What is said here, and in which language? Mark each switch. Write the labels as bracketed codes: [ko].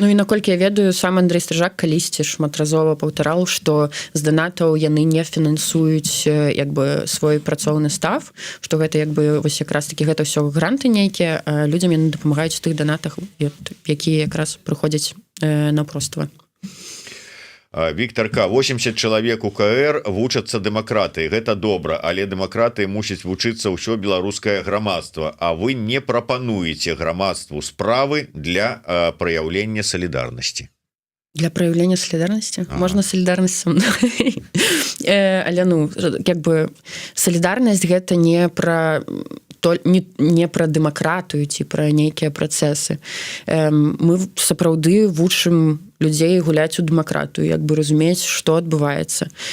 [be] Ну і наколькі я ведаю, сам Андрей Стрыжак калісьці шматразова паўтараў, што з донатаў яны не фінансуюць як бы свой працоўны став, што гэта як бы вось якраз такі гэта ўсё гранты нейкія, а людзям яны дапамагаюць у тых донатах, якія якраз прыходзяць наўпроства. Віктор К. 80 чалавек у КР вучацца дэмакратыі. Гэта добра, але дэмакратыі мусіць вучыцца ўсё беларускае грамадства, а вы не прапануеце грамадству справы для праяўлення салідарнасці. [ru] Для проявления солидарности? Можно солидарность со мной. [be] Але, ну, [ru] как бы солидарность [be] гэта не про дэмакратыю ці пра нейкія працэсы. Мы сапраўды вучым людзей гуляць у дэмакратыю, як бы разумець, што адбываецца.